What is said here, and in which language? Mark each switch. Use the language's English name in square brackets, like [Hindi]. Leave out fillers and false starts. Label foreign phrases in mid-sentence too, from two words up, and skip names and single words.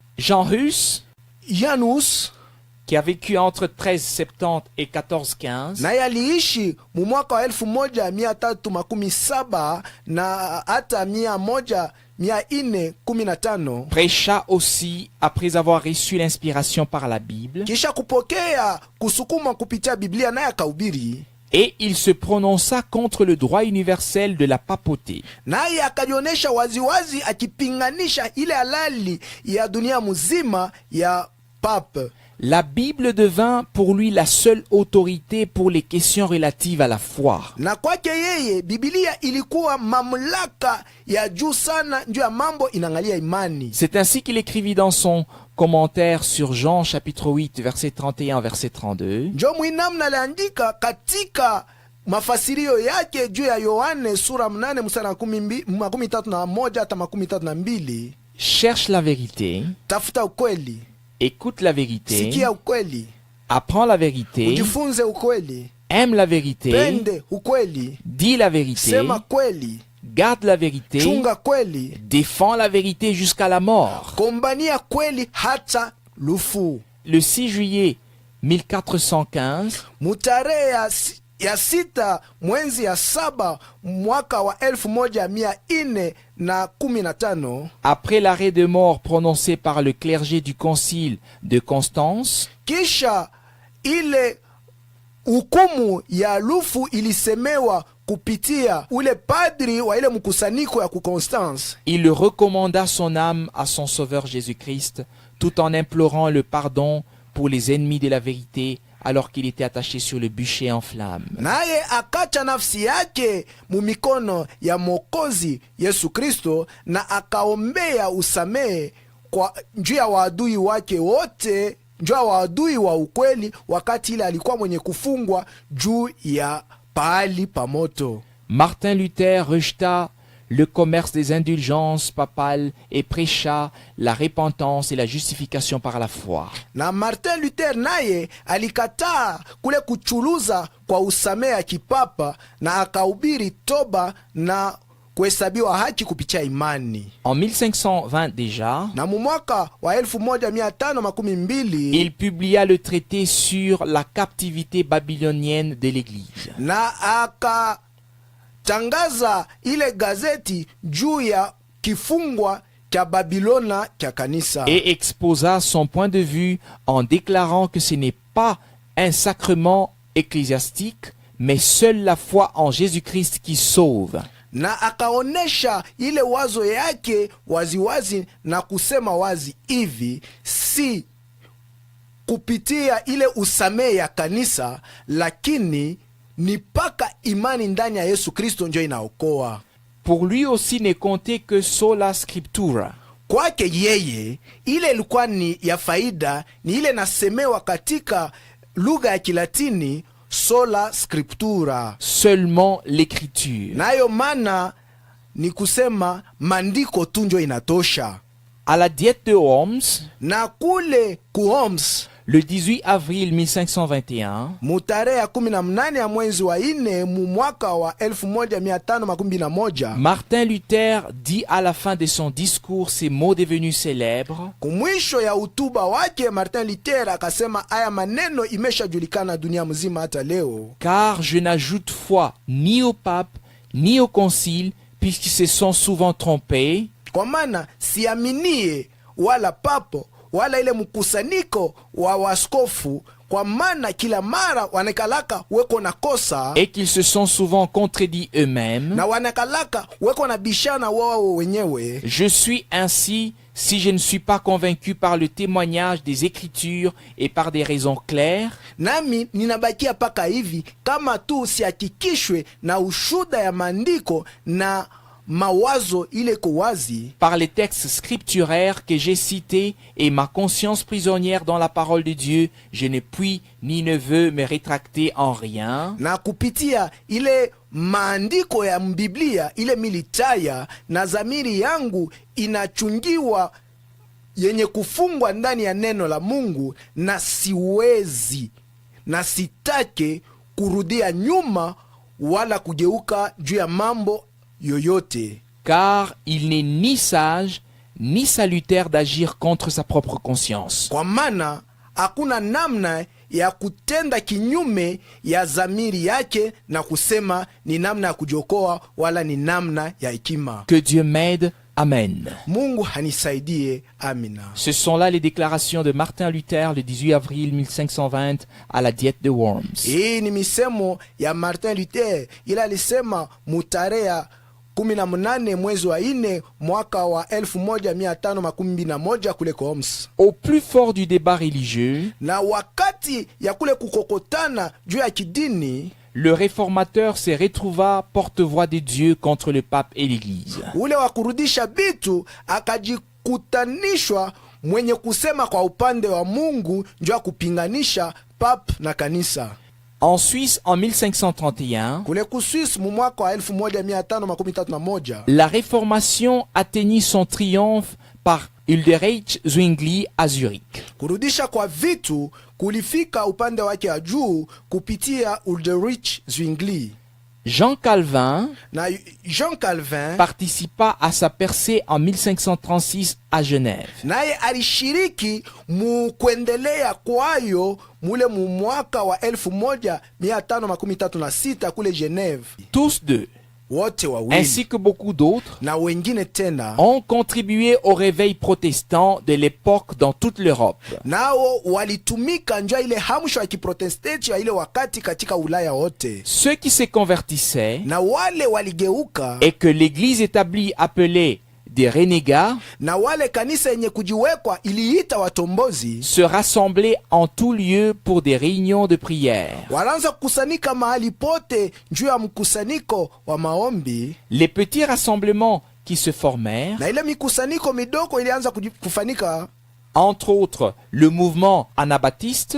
[French] Jean Hus, Janus qui a vécu entre 1370 et 1415, [Swahili] naye aliishi mu mwaka wa 1317 na hata 1415, [French] prêcha aussi après avoir reçu l'inspiration par la Bible, [Swahili] kisha kupokea kusukuma kupitia Biblia, naye akahubiri, [French] et il se prononça contre le droit universel de la papauté. [Swahili] naye akajionyesha waziwazi akipinganisha ile halali ya dunia mzima ya pape. [French] La Bible devint pour lui la seule autorité pour les questions relatives à la foi. [Swahili] Na kwake yeye Biblia ilikuwa mamlaka ya juu sana juu ya mambo inaangalia imani. [French] C'est ainsi qu'il écrivit dans son commentaire sur Jean chapitre 8 verset 31 verset 32. [Swahili] Njo mwinamna aliandika katika mafasirio yake juu ya Yohane sura 8 mstari 31 hata 32. [French] Cherche la vérité, [Swahili] Tafuta ukweli, [French] écoute la vérité, [Swahili] sikia ukweli, [French] apprends la vérité, [Swahili] ujifunze ukweli, [French] aime la vérité, [Swahili] pende ukweli, [French] dis la vérité, [Swahili] sema kweli, [French] garde la vérité, [Swahili] chunga kweli, [French] défends la vérité jusqu'à la mort. [Swahili] kombania kweli hata lufu. [French] Le 6 juillet 1415, [Swahili] Mutarehe ya sita mwezi ya saba mwaka wa 1415, [French] après l'arrêt de mort prononcé par le clergé du concile de Constance, [Swahili] kisha ile hukumu ya lufu ilisemewa kupitia ule padri wa ile mkusanyiko ya kuconstance. [French] il recommanda son âme à son sauveur Jésus-Christ tout en implorant le pardon pour les ennemis de la vérité alors qu'il était attaché sur le bûcher en flammes. [Swahili] Naye akacha nafsi yake mumikono ya Mwokozi Yesu Kristo na akaombea usamehe kwa njuu ya waadui wake wote, njuu ya waadui wa ukweli, wakati ile alikuwa mwenye kufungwa juu ya pahali pa moto. [French] Martin Luther rejeta le commerce des indulgences papales et prêcha la repentance et la justification par la foi. [Swahili] Na Martin Luther naye alikataa kule kuchuluza kwa usamehe ya kipapa na akahubiri toba na kuhesabiwa haki kupitia imani. [French] En 1520 déjà, [Swahili] Na mu mwaka wa 1512 [French] il publia le traité sur la captivité babylonienne de l'Église. [Swahili] na akatangaza ile gazeti juu ya kifungwa cha Babilona cha kanisa. [French] Et exposa son point de vue en déclarant que ce n'est pas un sacrement ecclésiastique, mais seule la foi en Jésus-Christ qui sauve. [Swahili] Na akaonesha ile wazo yake waziwazi na kusema wazi hivi, si kupitia ile usamehe ya kanisa, lakini ni paka imani ndani ya Yesu Kristo njo inaokoa. [French] Pour lui aussi n'est compté que [Latin] sola scriptura. [Swahili] Kwake yeye ile ilikuwa ni ya faida, ni ile nasemewa katika lugha ya Kilatini [Latin] sola scriptura, [French] Seulement l'écriture. [Swahili] nayo maana ni kusema mandiko tu njo inatosha. [French] À la diète de Worms, [Swahili] Na kule ku Homs [French] le 18 avril 1521, [Swahili] mutarehe ya 18 ya mwezi wa 4 mu mwaka wa 1521, [French] Martin Luther dit à la fin de son discours ces mots devenus célèbres: [Swahili] kumwisho ya utuba wake Martin Luther akasema aya maneno imeshajulikana dunia mzima hata leo: [French] car je n'ajoute foi ni au pape ni au concile, puisqu'ils se sont souvent trompés, [Swahili] kwa maana siaminie wala papo wala ile mkusanyiko wa waskofu, kwa maana kila mara wanakalaka weko na kosa [French] et qu'ils se sont souvent contredits eux-mêmes. [Swahili] na wanakalaka weko na bishana wao wenyewe. [French] Je suis ainsi si je ne suis pas convaincu par le témoignage des Écritures et par des raisons claires, [Swahili] Nami ninabakia paka hivi kama tu sihakikishwe na ushuda ya maandiko na mawazo ile ko wazi, [French] par les textes scripturaires que j'ai cités et ma conscience prisonnière dans la parole de Dieu, je ne puis ni ne veux me rétracter en rien. [Swahili] na kupitia ile maandiko ya mbiblia ile militaya, na zamiri yangu inachungiwa yenye kufungwa ndani ya neno la Mungu, na siwezi na sitake kurudia nyuma wala kugeuka juu ya mambo yoyote. [French] Car il n'est ni sage ni salutaire d'agir contre sa propre conscience. [Swahili] Kwa maana hakuna namna ya kutenda kinyume ya zamiri yake na kusema ni namna ya kujiokoa wala ni namna ya hekima. [French] Que Dieu m'aide. Amen. [Swahili] Mungu hanisaidie. Amina. [French] Ce sont là les déclarations de Martin Luther le 18 avril 1520 à la diète de Worms. [Swahili] Hii ni misemo ya Martin Luther, ila alisema mutarehe 18 mwezi wa 4 mwaka wa 1521 kule Homs. [French] Au plus fort du débat religieux, [Swahili] Na wakati ya kule kukokotana juu ya kidini, [French] le réformateur se retrouva porte-voix de Dieu contre le pape et l'Église. [Swahili] ule wa kurudisha bitu akajikutanishwa mwenye kusema kwa upande wa Mungu njoo ya kupinganisha pap na kanisa. [French] En Suisse, en 1531, [Swahili] Kule kuswisi mu mwaka wa 1531 [French] la Réformation atteignit son triomphe par Ulrich Zwingli à Zurich. [Swahili] kurudisha kwa vitu kulifika upande wake wa juu kupitia Ulrich Zwingli. [French] Jean Calvin [Swahili] Na Jean Calvin [French] participa à sa percée en 1536 à Genève. [Swahili] naye alishiriki mu kuendelea kwayo mule mu mwaka wa 1536 kule Geneve. [French] Tous deux, [Swahili] Wote wawili [French] ainsi que beaucoup d'autres, [Swahili] na wengine tena [French] ont contribué au réveil protestant de l'époque dans toute l'Europe. [Swahili] nao walitumika njia ile hamsho ya kiprotestanti ya ile wakati katika Ulaya wote, [French] Ceux qui se convertissaient [Swahili] na wale waligeuka, [French] et que l'Église établie appelée des renégats [Swahili] na wale kanisa yenye kujiwekwa iliita watombozi [French] se rassemblaient en tout lieu pour des réunions de prière. [Swahili] wanaanza kukusanyika mahali pote juu ya mkusanyiko wa maombi, [French] Les petits rassemblements qui se formèrent, [Swahili] na ile mikusanyiko midogo ilianza kufanika [French] entre autres le mouvement anabaptiste,